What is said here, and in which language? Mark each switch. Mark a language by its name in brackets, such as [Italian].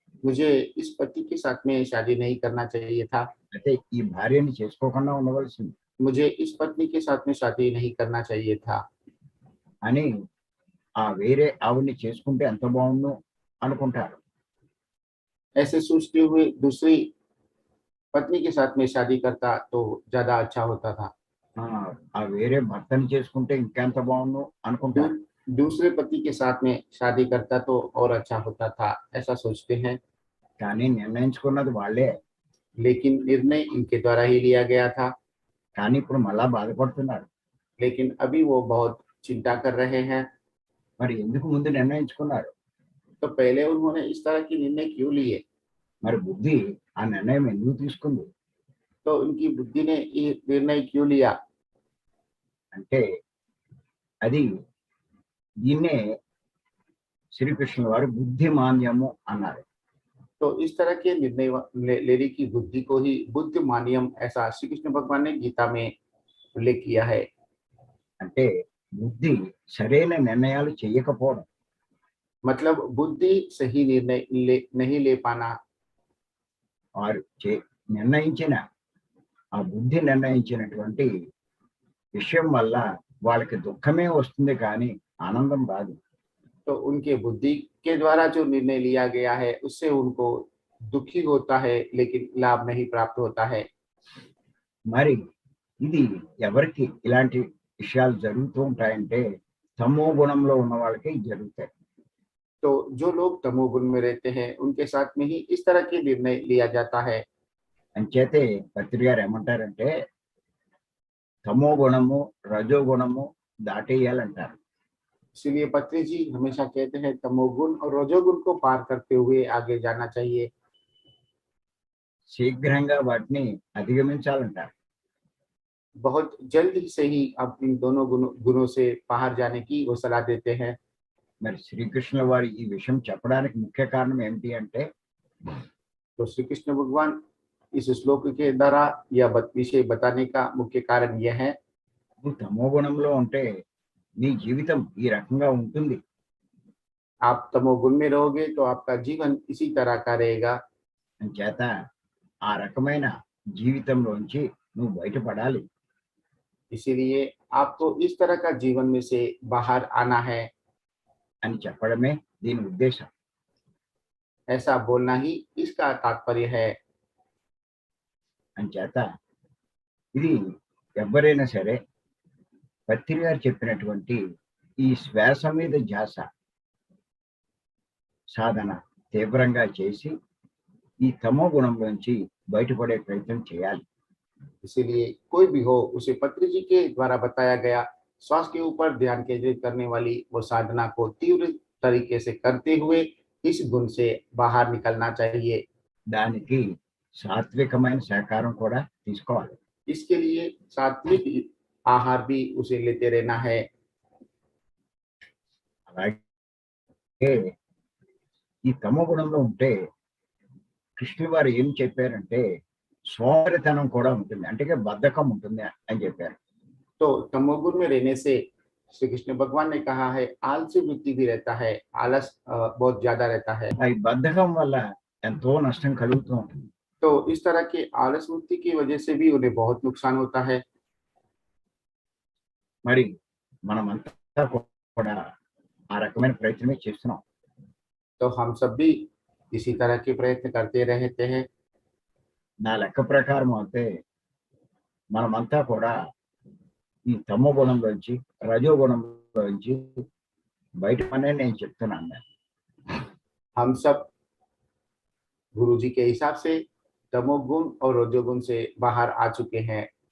[Hindi] मुझे इस पति के साथ में शादी नहीं करना चाहिए था, [Telugu] అయితే ఈ భార్యని చేసుకోకుండా ఉండవలసింది [Hindi] मुझे इस पत्नी के साथ में शादी नहीं करना चाहिए था। [Telugu] అని ఆ వేరే ఆవిడని చేసుకుంటే ఎంత బాగుండు అనుకుంటారు. [Hindi] ऐसे सोचते हुए दूसरी पत्नी के साथ में शादी करता तो ज्यादा अच्छा होता था। [Telugu] ఆ ఆ వేరే భర్తని చేసుకుంటే ఇంకెంత బాగుండు అనుకుంటారు. [Hindi] दूसरे पति के साथ में शादी करता तो और अच्छा होता था, ऐसा सोचते हैं। [Telugu] కానీ నిర్ణయించుకున్నది వాళ్ళే. [Hindi] लेकिन निर्णय इनके द्वारा ही लिया गया था। [Telugu] కానీ ఇప్పుడు మళ్ళా బాధపడుతున్నారు. [Hindi] लेकिन अभी वो बहुत चिंता कर रहे हैं। [Telugu] మరి ఎందుకు ముందు నిర్ణయించుకున్నారు? [Hindi] तो पहले उन्होंने इस तरह की निर्णय क्यों लिए? [Telugu] మరి బుద్ధి ఆ నిర్ణయం ఎందుకు తీసుకుంది? [Hindi] तो उनकी बुद्धि ने ये निर्णय क्यों लिया? [Telugu] అంటే అది దీన్నే శ్రీకృష్ణుల వారు బుద్ధిమాన్యము అన్నారు. [Hindi] तो इस तरह के निर्णय लेने की बुद्धि को ही बुद्धिमानियम, ऐसा श्री कृष्ण भगवान ने गीता में उल्लेख किया है। [Telugu] అంటే బుద్ధి సరైన నిర్ణయాలు చేయకపోవడం. [Hindi] मतलब बुद्धि सही निर्णय नहीं ले पाना। [Telugu] వారు నిర్ణయించిన ఆ బుద్ధి నిర్ణయించినటువంటి విషయం వల్ల వాళ్ళకి దుఃఖమే వస్తుంది కానీ ఆనందం రాదు. [Hindi] तो उनके बुद्धि के द्वारा जो निर्णय लिया गया है उससे उनको दुखी होता है, लेकिन लाभ नहीं प्राप्त होता है। [Telugu] మరి ఇది ఎవరికి ఇలాంటి విషయాలు జరుగుతూ ఉంటాయంటే తమో గుణంలో ఉన్న వాళ్ళకి జరుగుతాయి. [Hindi] तो जो लोग तमोगुण में रहते हैं उनके साथ में ही इस तरह के निर्णय लिया जाता है। [Telugu] అంచేతే పత్రి గారు ఏమంటారంటే తమో గుణము రజో గుణము దాటేయాలంటారు. [Hindi] इसलिए पत्री जी हमेशा कहते हैं तमोगुण और रजोगुण को पार करते हुए आगे जाना चाहिए। [Telugu] శీఘ్రంగా వాటిని అధిగమించాలంటారు. [Hindi] बहुत जल्द से ही आप इन दोनों गुणों से बाहर जाने की वो सलाह देते हैं। [Telugu] మరి శ్రీకృష్ణుల వారు ఈ విషయం చెప్పడానికి ముఖ్య కారణం ఏమిటి అంటే [Hindi] तो श्री कृष्ण भगवान इस श्लोक के द्वारा यह विषय बताने का मुख्य कारण यह है, [Telugu] నువ్వు తమో గుణంలో ఉంటే నీ జీవితం ఈ రకంగా ఉంటుంది. [Hindi] आप तमोगुण में रहोगे तो आपका जीवन इसी तरह का रहेगा। [Telugu] చేత ఆ రకమైన జీవితంలోంచి నువ్వు బయటపడాలి. [Hindi] इसीलिए आपको इस तरह का जीवन में से बाहर आना है, [Telugu] అని చెప్పడమే దీని ఉద్దేశం. [Hindi] ऐसा बोलना ही इसका तात्पर्य है। [Telugu] చేత ఇది ఎవరైనా సరే పత్రి గారు చెప్పినటువంటి ఈ శ్వాస మీద ధ్యాస సాధన తీవ్రంగా చేసి ఈ తమో గుణంలోంచి బయటపడే ప్రయత్నం చేయాలి. [Hindi] इसीलिए कोई भी हो उसे पत्री जी के द्वारा बताया गया श्वास के ऊपर ध्यान केंद्रित करने वाली वो साधना को तीव्र तरीके से करते हुए इस गुण से बाहर निकलना चाहिए। [Telugu] దానికి సాత్వికమైన సహకారం కూడా తీసుకోవాలి. [Hindi] इसके लिए सात्विक आहार भी उसे लेते रहना है। [Telugu] అలాగే ఈ తమో గుణంలో ఉంటే కృష్ణుల వారు ఏం చెప్పారంటే సోమరితనం కూడా ఉంటుంది, అంటే బద్ధకం ఉంటుంది అని చెప్పారు. [Hindi] तो तमोगुण में रहने से श्री कृष्ण भगवान ने कहा है आलसी वृत्ति भी रहता है, आलस बहुत ज्यादा रहता है। [Telugu] ఈ బద్ధకం వల్ల ఎంతో నష్టం కలుగుతూ ఉంటుంది. [Hindi] तो इस तरह के आलस वृत्ति की वजह से भी उन्हें बहुत नुकसान होता है। [Telugu] మరి మనమంతా కూడా ఆ రకమైన ప్రయత్నమే చేస్తున్నాం. [Hindi] तो हम सब भी इसी तरह के प्रयत्न करते रहते हैं। [Telugu] నా లెక్క ప్రకారం అయితే మనమంతా కూడా ఈ తమో గుణంలోంచి రజో గుణంలోంచి బయటపడే నేను చెప్తున్నాను. [Hindi] हम सब गुरु जी के हिसाब से तमोगुण और रजोगुण से बाहर आ चुके हैं।